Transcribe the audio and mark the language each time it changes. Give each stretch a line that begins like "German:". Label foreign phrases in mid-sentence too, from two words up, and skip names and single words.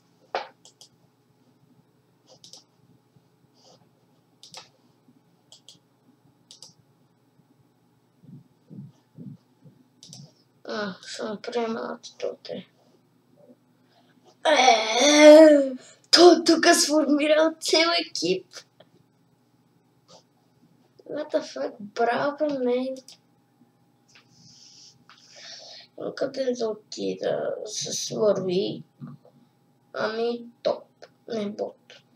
Bulgarian: Ще направим атитоте. Той тук сформирал цел екип.
English: What the fuck,
Bulgarian: браво, мен. Къде да отида с върви? Ами топ, не бот.